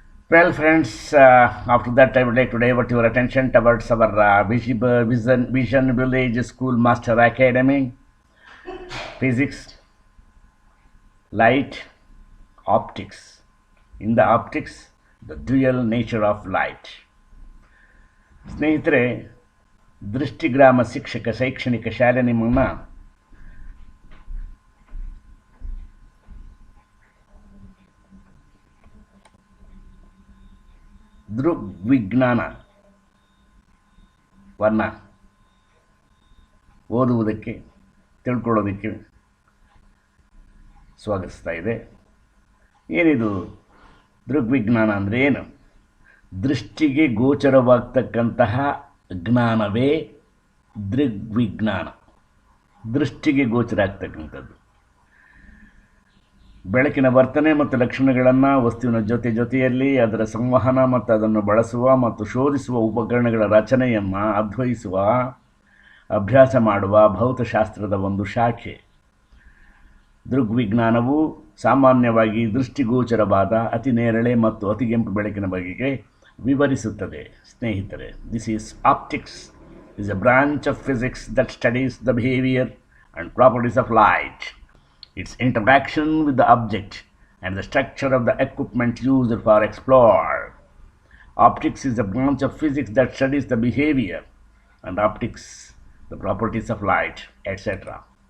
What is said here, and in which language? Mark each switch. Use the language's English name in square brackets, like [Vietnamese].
[English] Well, friends, after that I would like to divert your attention towards our Vision Village School Master Academy. Physics, light, optics. In the optics, the dual nature of light. [Kannada] ಸ್ನೇಹಿತರೆ, ದೃಷ್ಟಿಗ್ರಾಮ ಶಿಕ್ಷಕ ಶೈಕ್ಷಣಿಕ ಶಾಲೆ ನಿಮ್ಮನ್ನು ದೃಗ್ವಿಜ್ಞಾನವನ್ನು ಓದುವುದಕ್ಕೆ ತಿಳ್ಕೊಳ್ಳೋದಕ್ಕೆ ಸ್ವಾಗತಿಸ್ತಾ ಇದೆ. ಏನಿದು ದೃಗ್ವಿಜ್ಞಾನ ಅಂದರೆ ಏನು? ದೃಷ್ಟಿಗೆ ಗೋಚರವಾಗ್ತಕ್ಕಂತಹ ಜ್ಞಾನವೇ ದೃಗ್ವಿಜ್ಞಾನ. ದೃಷ್ಟಿಗೆ ಗೋಚರ ಆಗ್ತಕ್ಕಂಥದ್ದು ಬೆಳಕಿನ ವರ್ತನೆ ಮತ್ತು ಲಕ್ಷಣಗಳನ್ನು ವಸ್ತುವಿನ ಜೊತೆಯಲ್ಲಿ ಅದರ ಸಂವಹನ ಮತ್ತು ಅದನ್ನು ಬಳಸುವ ಮತ್ತು ಶೋಧಿಸುವ ಉಪಕರಣಗಳ ರಚನೆಯನ್ನು ಅನ್ವಯಿಸುವ ಅಭ್ಯಾಸ ಮಾಡುವ ಭೌತಶಾಸ್ತ್ರದ ಒಂದು ಶಾಖೆ. ದೃಗ್ವಿಜ್ಞಾನವು ಸಾಮಾನ್ಯವಾಗಿ ದೃಷ್ಟಿಗೋಚರವಾದ ಅತಿ ನೇರಳೆ ಮತ್ತು ಅತಿಗೆಂಪು ಬೆಳಕಿನ ಬಗೆಗೆ ವಿವರಿಸುತ್ತದೆ. ಸ್ನೇಹಿತರೆ, [English] This is optics is a branch of physics that studies the behavior and properties of light, its interaction with the object, and the structure of the equipment used for explore. Optics is a branch of physics that studies the behavior and optics, the properties of light, etc.